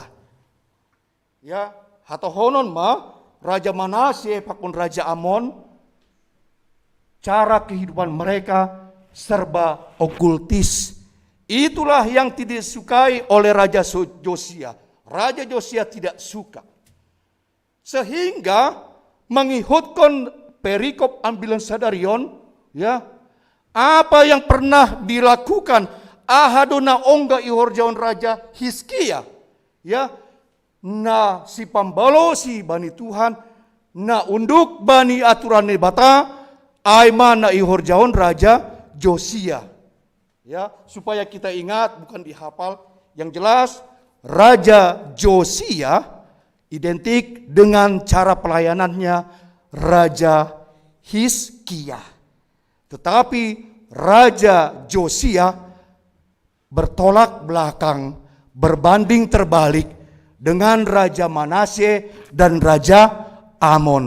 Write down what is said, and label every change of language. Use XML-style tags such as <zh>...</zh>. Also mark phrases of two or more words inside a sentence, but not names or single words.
<id>Ya, hatohonon Raja Manasye pakun Raja Amon, cara kehidupan mereka serba okultis. Itulah yang tidak disukai oleh Raja Josia. Raja Josia tidak suka. Sehingga mengikutkan perikop</id> <bts>ambilan sadarion, ya,</bts> <id>apa yang pernah dilakukan</id> <bts>ahadona ongga ihorjaon Raja Hizkia, ya, na si pambalo si bani Tuhan, na unduk bani aturan nebata, aima na ihorjaon Raja Josia.</bts> <id>Ya, supaya kita ingat, bukan dihafal. Yang jelas Raja Josia identik dengan cara pelayanannya Raja Hizkia. Tetapi Raja Josia bertolak belakang, berbanding terbalik dengan Raja Manasye dan Raja Amon.</id>